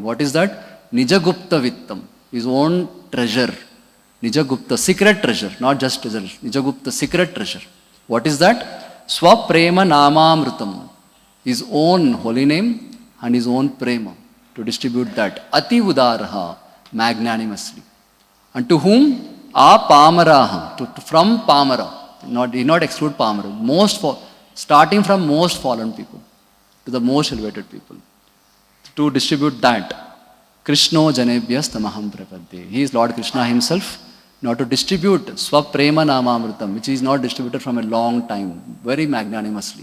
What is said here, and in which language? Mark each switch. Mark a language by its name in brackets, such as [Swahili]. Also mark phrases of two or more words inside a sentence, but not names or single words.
[English] What is that? [Sanskrit] निजगुप्त वित्तम्, [English] his own treasure. Nijagupta, secret treasure, not just treasure. Nijagupta, secret treasure. What is that? [Sanskrit] स्वप्रेम नामामृतम्, [English] his own holy name and his own prema, to distribute that. [Sanskrit] अति उदारः, [English] magnanimously. And to whom? Pamaraha, from Pamara. He not exclude Pamara. Starting from most fallen people to the most elevated people. To distribute that. [Sanskrit] कृष्णो जनेभ्यस् तमहं प्रपद्ये. [English] He is Lord Krishna himself. Now to distribute [Sanskrit] स्वप्रेम नामामृतम्, [English] which is not distributed from a long time, very magnanimously.